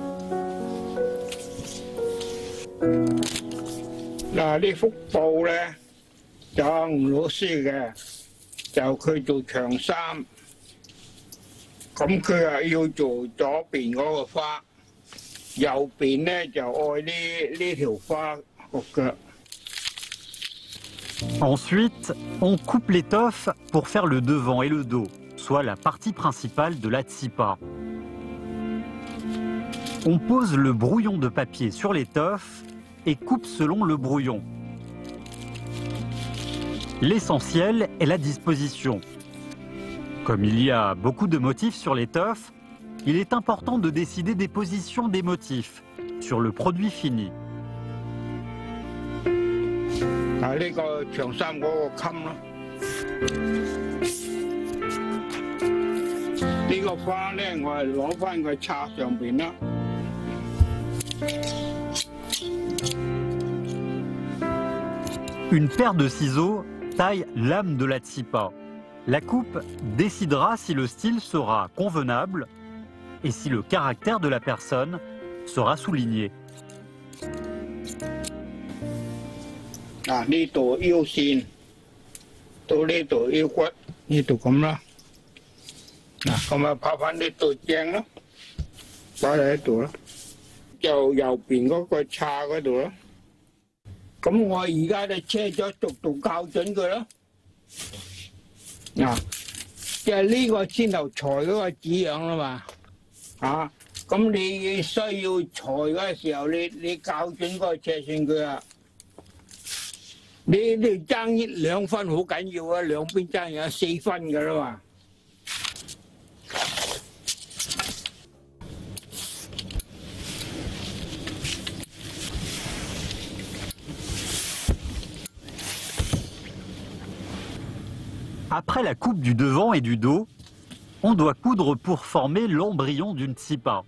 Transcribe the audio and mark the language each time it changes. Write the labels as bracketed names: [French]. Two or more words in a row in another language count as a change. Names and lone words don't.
[French] Là, [Cantonese] 呢幅布咧就吳老師嘅，就佢做長衫，咁佢係要做左邊嗰個花，右邊咧就愛呢條花個腳。 [French] Ensuite, on coupe l'étoffe pour faire le devant et le dos, soit la partie principale de la tsipa. On pose le brouillon de papier sur l'étoffe et coupe selon le brouillon. L'essentiel est la disposition. Comme il y a beaucoup de motifs sur l'étoffe, il est important de décider des positions des motifs sur le produit fini. [Cantonese] 啊，呢個長衫嗰個襟咯，呢個花咧，我係攞翻佢插上邊啦。 [French] Une paire de ciseaux taille l'âme de la tsipa. La coupe décidera si le style sera convenable et si le caractère de la personne sera souligné. [Cantonese] 嗱，呢度腰線到呢度腰骨，呢度咁啦。嗱，咁啊拍翻呢度正咯，擺喺度啦。就右邊嗰個叉嗰度啦。咁我而家就車咗逐度校準佢咯。嗱，即係呢個先頭裁嗰個紙樣啦嘛。啊，咁你需要裁嗰時候，你校準嗰個尺寸佢啊。你爭2分好緊要啊，兩邊爭有4分㗎啦嘛。 [French] Après la coupe du devant et du dos, on doit coudre pour former l'embryon d'une tsipa.